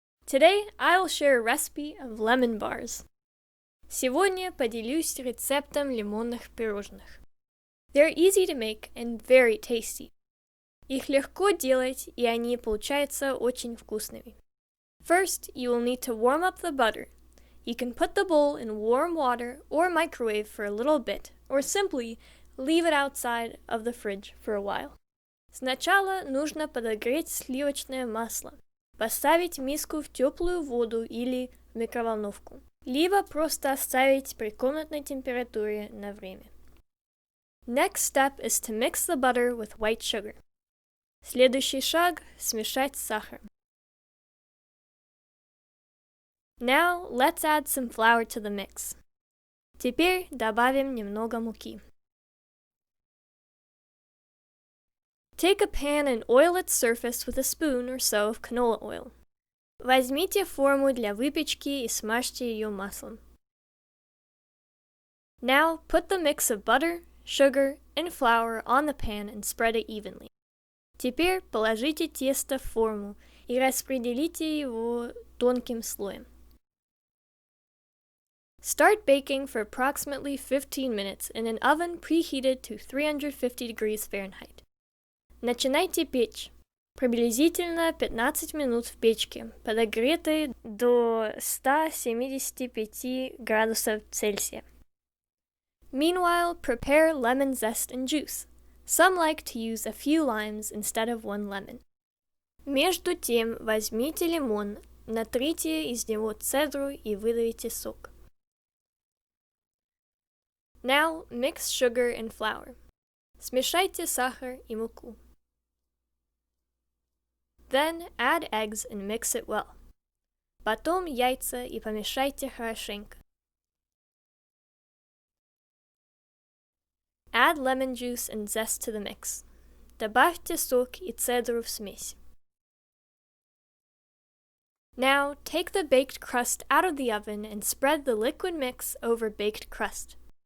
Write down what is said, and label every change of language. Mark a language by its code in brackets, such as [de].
[en] Today, I'll share a recipe of lemon bars. [ru] Сегодня поделюсь рецептом лимонных пирожных. [en] They're easy to make and very tasty. [ru] Их легко делать, и они получаются очень вкусными. [en] First, you will need to warm up the butter. You can put the bowl in warm water or microwave for a little bit, or simply leave it outside of the fridge for a while. [ru] Сначала нужно подогреть сливочное масло. Поставить миску в теплую воду или в микроволновку. Либо просто оставить при комнатной температуре на время. [en] Next step is to mix the butter with white sugar. [ru] Следующий шаг – смешать с сахаром. [en] Now, let's add some flour to the mix. [ru] Теперь добавим немного муки. [en] Take a pan and oil its surface with a spoon or so of canola oil. [ru] Возьмите форму для выпечки и смажьте ее маслом. [en] Now, put the mix of butter, sugar, and flour on the pan and spread it evenly. [ru] Теперь положите тесто в форму и распределите его тонким слоем. [en] Start baking for approximately 15 minutes in an oven preheated to 350 degrees Fahrenheit. [ru] Начинайте печь. Приблизительно 15 минут в печке, подогретой до 175 градусов Цельсия. [en] Meanwhile, prepare lemon zest and juice. Some like to use a few limes instead of one lemon. [ru] Между тем, возьмите лимон, натрите из него цедру и выдавите сок. [en] Now, mix sugar and flour. [ru] Смешайте сахар и муку. [en] Then add eggs and mix it well. [ru] Потом яйца и помешайте хорошенько. [en] Add lemon juice and zest to the mix. [ru] Добавьте сок и цедру в смесь. [en] Now, take the baked crust out of the oven and spread the liquid mix over baked crust.